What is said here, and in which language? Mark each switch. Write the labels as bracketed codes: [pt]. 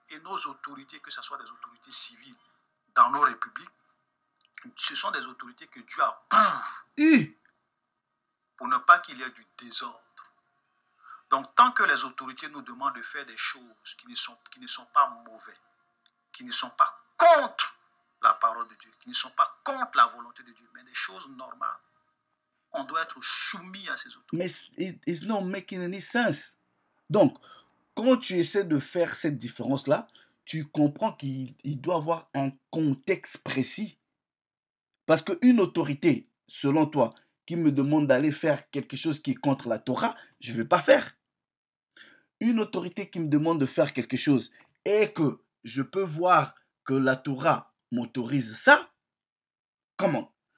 [fr] Et nos autorités, que ce soit des autorités civiles dans nos républiques, ce sont des autorités que Dieu approuve pour ne pas qu'il y ait du désordre. Donc, tant que les autorités nous demandent de faire des choses qui ne sont pas mauvaises, qui ne sont pas contre la parole de Dieu, qui ne sont pas contre la volonté de Dieu, mais des choses normales, on doit être soumis à ces autorités. [en] Mais it's not making any sense. Donc, [fr] quand tu essaies de faire cette différence-là, tu comprends qu'il doit avoir un contexte précis. Parce qu'une autorité, selon toi, qui me demande d'aller faire quelque chose qui est contre la Torah, je ne vais pas faire. Une autorité qui me demande de faire quelque chose et que je peux voir que la Torah m'autorise ça, comment?